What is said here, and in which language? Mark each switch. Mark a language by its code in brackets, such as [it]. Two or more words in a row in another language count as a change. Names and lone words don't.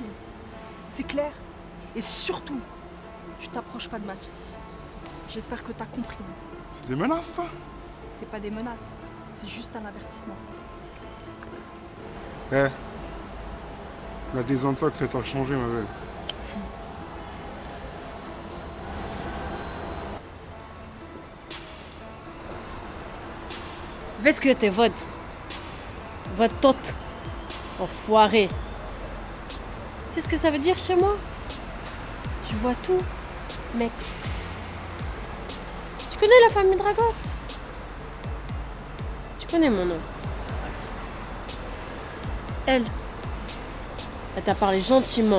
[fr] C'est clair? Et surtout, tu t'approches pas de ma fille. J'espère que t'as compris. C'est des menaces, ça? C'est pas des menaces, c'est juste un avertissement. Eh, la désintox, ça t'a changé, ma belle. [ro] Vezi că eu te văd. Văd tot. [fr] Enfoiré. Tu sais ce que ça veut dire chez moi? Je vois tout, mec. Tu connais la famille Dragos? Tu connais mon nom. Elle t'a parlé gentiment.